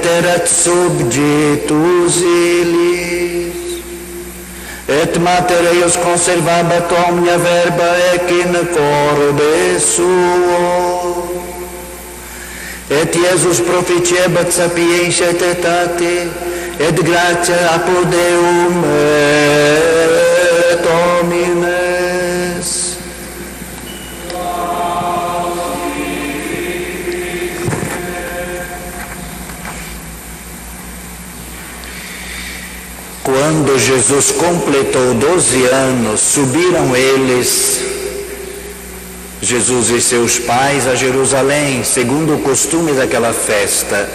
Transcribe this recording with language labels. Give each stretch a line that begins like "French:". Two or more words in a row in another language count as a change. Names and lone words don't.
Latin: erat subjitus illis, et mater eius conservabat omnia verba ec in corde suo, et Iesus proficiebat sapientia et etate, et gratia apud Deum et homines.
Portuguese: Quando Jesus completou 12 anos, subiram eles, Jesus e seus pais, a Jerusalém, segundo o costume daquela festa.